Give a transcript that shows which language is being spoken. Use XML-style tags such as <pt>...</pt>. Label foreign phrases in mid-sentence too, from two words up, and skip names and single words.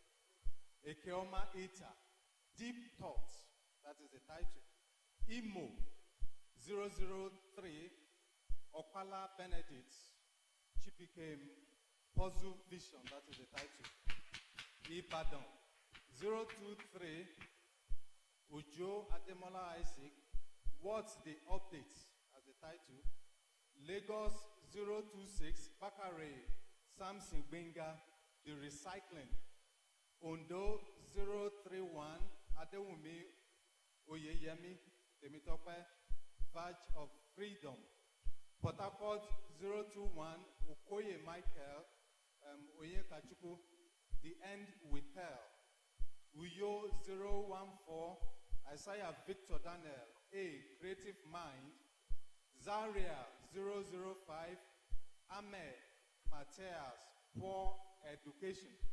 <en>Ekeoma Ita, Deep Thoughts, that is the title. Imo 003, Okala Benedict, Chipikem Puzzle Vision, that is the title. Ibadan 023, Ujo Ademola Isaac, What's the Update, as the title. Lagos 026, Bakare Samson Benga, The Recycling. Ondo 031, Adewumi Oyeyemi, Temitope, Badge of Freedom. Port Harcourt 021, Okoye Michael, Oyekachuku, The End We Tell. Uyo 014, Isaiah Victor Daniel, A Creative Mind. Zaria 005, Ahmed Matthias, Poor Education.</en>